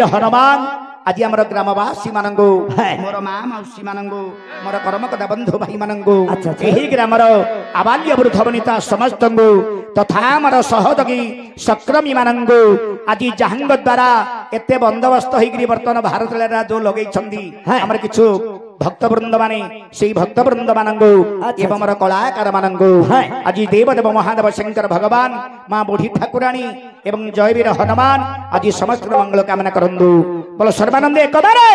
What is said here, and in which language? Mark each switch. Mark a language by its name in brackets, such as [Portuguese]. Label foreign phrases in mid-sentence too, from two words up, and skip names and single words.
[Odia] ହନୁମାନ ଆଜି ଆମର ଗ୍ରାମବାସୀ ମାନଙ୍କୁ, ମୋର ମା ମାଉସୀ ମାନଙ୍କୁ, ମୋର କର୍ମକର୍ତ୍ତା ବନ୍ଧୁ ଭାଇ ମାନଙ୍କୁ, ଏହି ଗ୍ରାମର ଆବାଲ୍ୟ ବୃଦ୍ଧ ବନିତା ସମସ୍ତଙ୍କୁ ତଥା ଆମର ସହଯୋଗୀ ସକ୍ରମୀ ମାନଙ୍କୁ ଆଜି ଯାହାଙ୍କ ଦ୍ୱାରା ଏତେ ବନ୍ଦୋବସ୍ତ ହେଇକରି ବର୍ତ୍ତମାନ ଭାରତ ଯୋଉ ଲଗେଇଛନ୍ତି, ଆମର କିଛି ଭକ୍ତବୃନ୍ଦ ମାନେ ସେଇ ଭକ୍ତବୃନ୍ଦ ମାନଙ୍କୁ अच्छा, ଏବଂ ମୋର କଳାକାର ମାନଙ୍କୁ हाँ। ଆଜି ଦେବଦେବ ମହାଦେବ ଶଙ୍କର ଭଗବାନ ମା ବୁଢ଼ୀ ଠାକୁରାଣୀ ଏବଂ ଜୟବୀର ହନୁମାନ ଆଜି ସମସ୍ତ ମଙ୍ଗଳ କାମନା କରନ୍ତୁ ବୋଲ ସର୍ବାନନ୍ଦ ଏକ ବାରେ